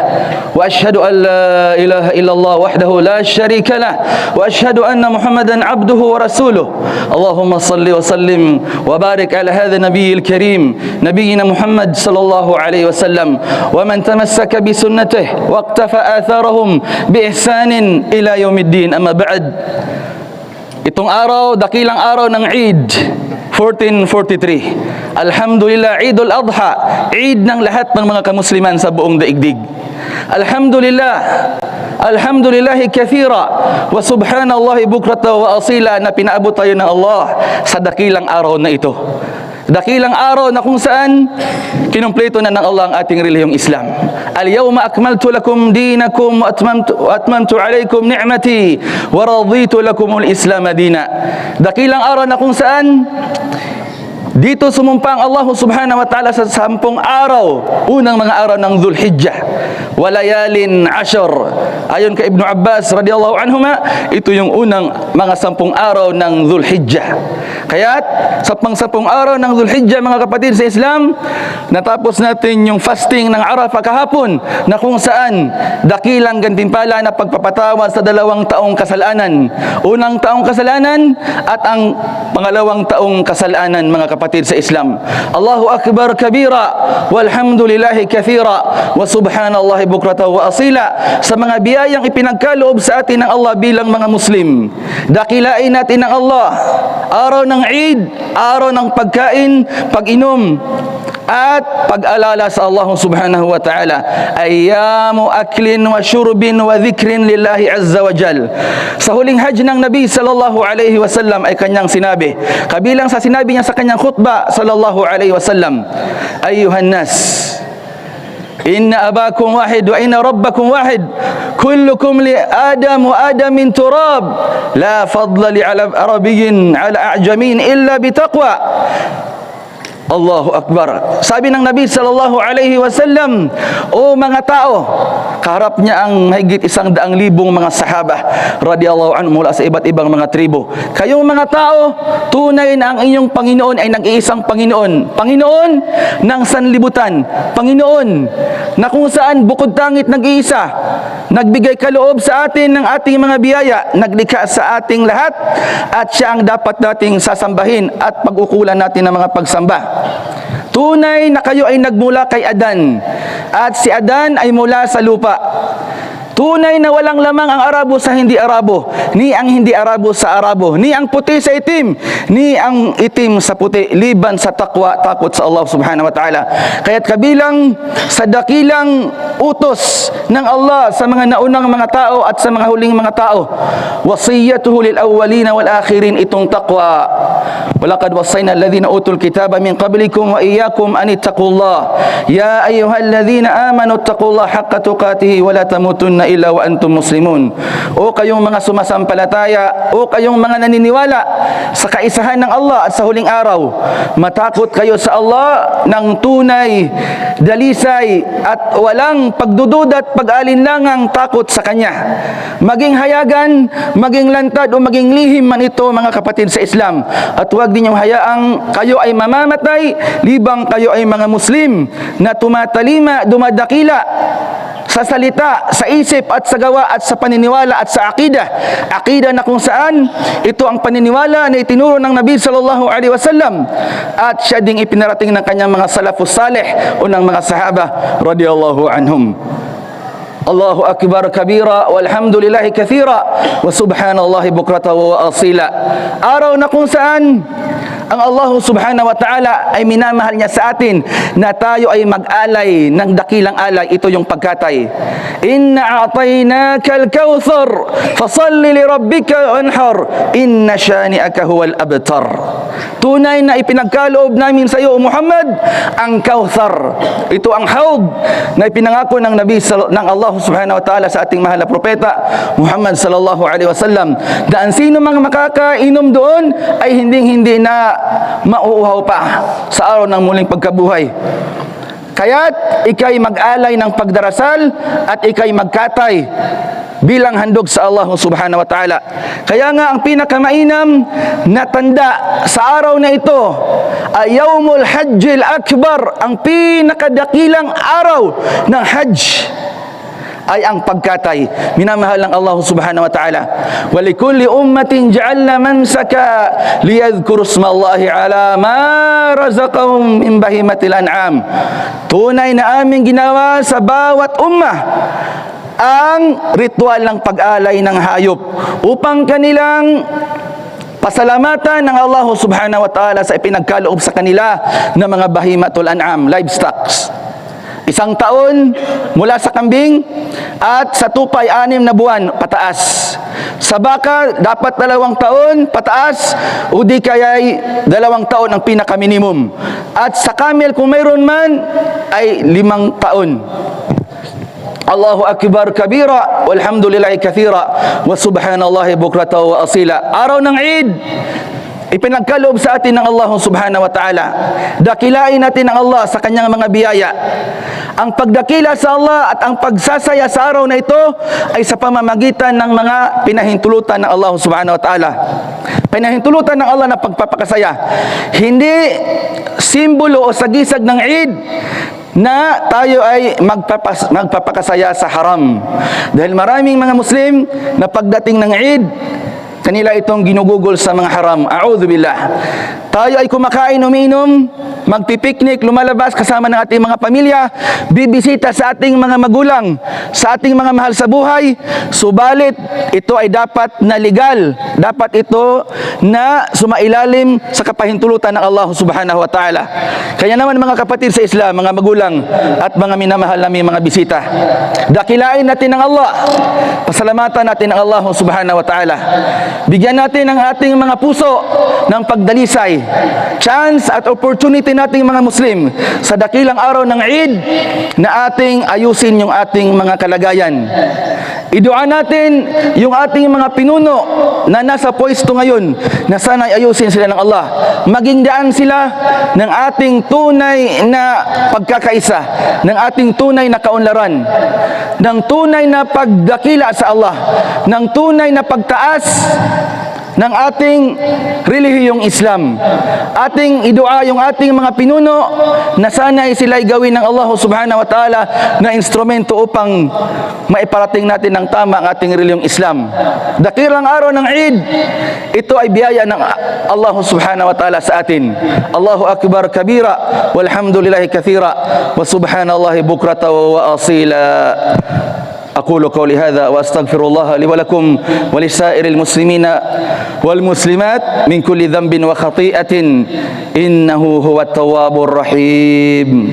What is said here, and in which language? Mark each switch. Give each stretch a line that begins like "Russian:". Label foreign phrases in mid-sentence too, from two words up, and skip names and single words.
Arabic: وأشهد أن لا إله إلا الله وحده لا شريك له وأشهد أن محمدا عبده ورسوله. اللهم صل وسلم وبارك على هذا النبي الكريم نبينا محمد صلى الله عليه وسلم ومن تمسك بسنته واقتفى آثارهم بإحسان إلى يوم الدين. أما بعد,
Filipino: itong araw, dakilang araw ng Eid 1443. Alhamdulillah, Eidul Adha, Eid ng lahat ng mga kamusliman sa buong daigdig.
Arabic: الحمد لله، الحمد لله كثيرا وسبحان الله بكرة وأصيلا
Filipino: na pinaabot tayo ng Allah sa dakilang araw na ito. Dakilang araw na kung saan kinumpleto na ng Allah ang ating relihiyong Islam.
Arabic: اليوم أكملت لكم دينكم وأتممت عليكم نعمتي ورضيت لكم الإسلام دينا.
Filipino: Dakilang araw na kung saan dito sumumpang Allah
Arabic: سبحانه وتعالى
Filipino: sa 10 araw, unang mga araw ng Dhul-Hijjah, walayalin 10. Ayon kay Ibn Abbas
Arabic: رضي الله عنهما,
Filipino: ito yung unang mga 10 araw ng Dhul-Hijjah. Kaya't sa pang-10 araw ng Dhul-Hijjah, mga kapatid sa Islam, natapos natin yung fasting ng Arafah kahapon, na kung saan dakilang gantimpala na pagpapatawad sa 2 taong kasalanan. Unang taong kasalanan at ang pangalawang taong kasalanan, mga kapatid sa Islam.
Arabic: الله أكبر كبيرا والحمد لله كثيرا وسبحان الله بكرة وأصيلا.
Filipino: Sa mga biyayang ipinagkaloob sa atin ng Allah bilang mga Muslim, dakilain natin ng Allah araw ng Eid, araw ng pagkain, pag-inom at pag-alala sa Allah
Arabic: سبحانه وتعالى. أيام أكل وشرب وذكر لله عز وجل.
Filipino: Sa huling hajj ng Nabi
Arabic: صلى الله عليه وسلم
Filipino: ay kanyang sinabi, kabilang sa sinabi niya sa kanyang khutbah
Arabic: صلى الله عليه وسلم، أيها الناس، إن أباكم واحد وإن ربكم واحد، كلكم لآدم وآدم من تراب، لا فضل لعربي على أعجمي إلا بالتقوى. الله أكبر.
Filipino: Sabi ng Nabi
Arabic: صلى الله عليه وسلم,
Filipino: o mga tao, kaharap niya ang mahigit 100,000 mga sahaba
Arabic: رضي الله عنهم
Filipino: mula sa iba't ibang mga tribo. Kayong mga tao, tunay na ang inyong Panginoon ay nag-iisang Panginoon. Panginoon ng sanlibutan. Panginoon na kung saan bukod tangit nag-iisa, nagbigay kaloob sa atin ng ating mga biyaya, naglikha sa ating lahat, at siya ang dapat nating sasambahin at pag-ukulan natin ng mga pagsamba. Tunay na kayo ay nagmula kay Adan, at si Adan ay mula sa lupa. Tunay na walang lamang ang Arabo sa hindi Arabo, ni ang hindi Arabo sa Arabo, ni ang puti sa itim, ni ang itim sa puti, liban sa takwa, takot sa Allah
Arabic: سبحانه وتعالى.
Filipino: Kaya't kabilang sa dakilang utos ng Allah sa mga naunang mga tao at sa mga huling mga tao,
Arabic: وصيته للأولين والآخرين,
Filipino: itong takwa.
Arabic: ولقد وصينا الذين أوتوا الكتاب من قبلكم وإياكم أن اتقوا الله يا أيها الذين آمنوا اتقوا الله حق تقاته ولا تموتن إلا وأنتم مسلمون.
Filipino: O kayong mga sumasampalataya, o kayong mga naniniwala sa kaisahan ng Allah at sa huling araw, matakot kayo sa Allah ng tunay, dalisay at walang pagdududa at pag-alinlangang takot sa Kanya. Maging hayagan, maging lantad o maging lihim man ito, mga kapatid sa Islam, at huwag ninyong hayaang kayo ay mamamatay libang kayo ay mga Muslim na tumatalima, dumadakila sa salita, sa isip at sa gawa at sa paniniwala at sa akidah. Akidah na kung saan ito ang paniniwala na itinuro ng Nabi
Arabic: صلى الله عليه وسلم
Filipino: at siya ding ipinarating ng kanyang mga
Arabic: السلف الصالح
Filipino: o ng mga sahaba
Arabic: رضي الله عنهم. الله أكبر كبيرا والحمد لله كثيرا وسبحان الله بكرة وأصيلا.
Filipino: Araw na kung saan ang Allah
Arabic: سبحانه وتعالى
Filipino: ay minamahal niya sa atin na tayo ay mag-alay ng dakilang alay. Ito yung pagkatay.
Arabic: إنا أعطيناك الكوثر فصل لربك وانحر إن شانئك هو الأبتر.
Filipino: Tunay na ipinagkaloob namin sa iyo, Muhammad, ang Kawthar. Ito ang haud na ipinangako ng Nabi ng Allah
Arabic: سبحانه وتعالى
Filipino: sa ating mahal na propeta Muhammad
Arabic: صلى الله عليه وسلم,
Filipino: na ang sino mang makakainom doon ay hindi na mauuhaw pa sa araw ng muling pagkabuhay. Kaya't ikay mag-alay ng pagdarasal at ikay magkatay bilang handog sa Allah
Arabic: سبحانه وتعالى.
Filipino: Kaya nga ang pinakamainam na tanda sa araw na ito ay
Arabic: يوم الحج الأكبر,
Filipino: ang pinakadakilang araw ng Hajj ay ang pagkatay. Minamahal ng Allah
Arabic: سبحانه وتعالى. ولكل أمة جعلنا منسكا ليذكروا اسم الله على ما رزقهم من بهيمة الأنعام.
Filipino: Tunay na aming ginawa sa bawat ummah ang ritual ng pag-alay ng hayop upang kanilang pasalamatan ng Allah
Arabic: سبحانه وتعالى
Filipino: sa ipinagkaloob sa kanila ng mga
Arabic: بهيمة الأنعام,
Filipino: livestock. 1 taon mula sa kambing at sa tupay 6 na buwan pataas. Sa baka dapat 2 taon pataas o di kaya'y 2 taon ang pinaka-minimum. At sa camel kung mayroon man ay 5 taon.
Arabic: الله أكبر كبيرا والحمد لله كثيرا وسبحان الله بكرة وأصيلا.
Filipino: Araw ng Eid, ipinagkaloob sa atin ng Allah
Arabic: سبحانه وتعالى.
Filipino: Dakilain natin ang Allah sa kanyang mga biyaya. Ang pagdakila sa Allah at ang pagsasaya sa araw na ito ay sa pamamagitan ng mga pinahintulutan ng Allah
Arabic: سبحانه وتعالى.
Filipino: Pinahintulutan ng Allah na pagpapakasaya. Hindi simbolo o sagisag ng Eid na tayo ay magpapakasaya sa haram. Dahil maraming mga Muslim na pagdating ng Eid, kanila itong ginugugol sa mga haram. A'udzubillah. Tayo ay kumakain, umiinom, magpipiknik, lumalabas kasama ng ating mga pamilya, bibisita sa ating mga magulang, sa ating mga mahal sa buhay. Subalit, ito ay dapat na legal. Dapat ito na sumailalim sa kapahintulutan ng Allah
Arabic: سبحانه وتعالى.
Filipino: Kaya naman mga kapatid sa Islam, mga magulang at mga minamahal namin mga bisita, dakilain natin ng Allah, pasalamatan natin ng Allah
Arabic: سبحانه وتعالى.
Filipino: Bigyan natin ang ating mga puso ng pagdalisay, chance at opportunity nating mga Muslim sa dakilang araw ng Eid na ating ayusin yung ating mga kalagayan. Idua natin yung ating mga pinuno na nasa pwesto ngayon na sana'y ayusin sila ng Allah. Maging daan sila ng ating tunay na pagkakaisa, ng ating tunay na kaunlaran, ng tunay na pagdakila sa Allah, ng tunay na pagtaas ng ating relihiyong Islam. Ating idua yung ating mga pinuno na sana'y sila'y gawin ng Allah
Arabic: سبحانه وتعالى
Filipino: na instrumento upang maiparating natin ng tama ang ating relihiyong Islam. Dakilang araw ng Eid, ito ay biyaya ng Allah
Arabic: سبحانه وتعالى
Filipino: sa atin.
Arabic: الله أكبر كبيرا والحمد لله كثيرا وسبحان الله بكرة وأصيلا. أقول قولي هذا وأستغفر الله لي ولكم ولسائر المسلمين والمسلمات من كل ذنب وخطيئة إنه هو التواب الرحيم.